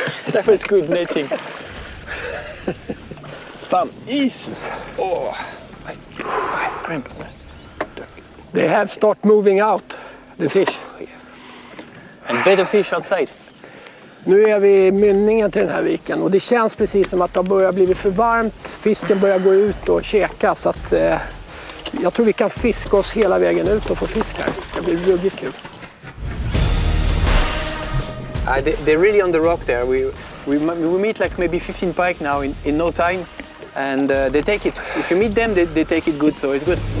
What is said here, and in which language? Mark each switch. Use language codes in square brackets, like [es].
[en] That was good netting. [sv] Fan, Jesus. [en] Oh, I have cramp. They have started moving out, the fish. And better fish outside. [sv] Nu är vi i mynningen till den här viken och det känns precis som att det har börjat bli för varmt. Fisken börjar gå ut och käka så att jag tror vi kan fiska oss hela vägen ut och få fisk här. Det ska bli ruggigt kul. [en] They're really on the rock there. We meet like maybe 15 pike now in no time, and they take it. If you meet them, they take it good, so it's good.